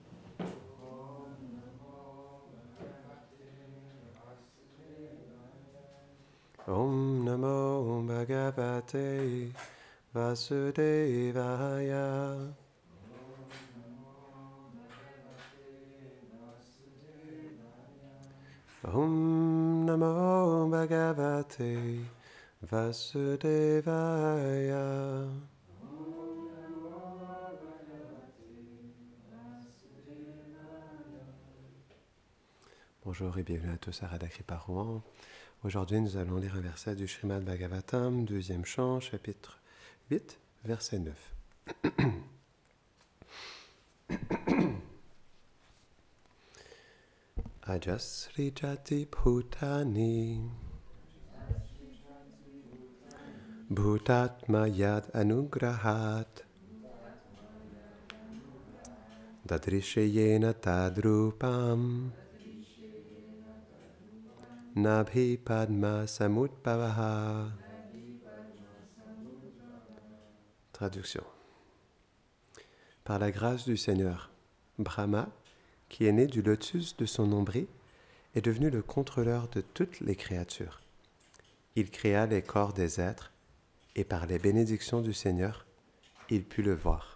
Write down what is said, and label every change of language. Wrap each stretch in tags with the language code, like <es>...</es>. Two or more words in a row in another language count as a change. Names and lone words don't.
<sa>Om Namo Bhagavate Vasudevaya. Om Namo Bhagavate Vasudevaya.</sa> <fr>Bonjour et bienvenue à tous à Radha Kripa Rouen. Aujourd'hui, nous allons lire un verset du Srimad Bhagavatam, deuxième chant, chapitre 8, verset 9.</fr> <sa>Ajasri jati bhutani bhutatma yad anugrahat dadrishayena tadrupam nabhi padma samudbhavaha.</sa> <fr>Traduction. Par la grâce du Seigneur, Brahma, qui est né du lotus de son nombril, est devenu le contrôleur de toutes les créatures. Il créa les corps des êtres, et par les bénédictions du Seigneur, il put le voir.</fr>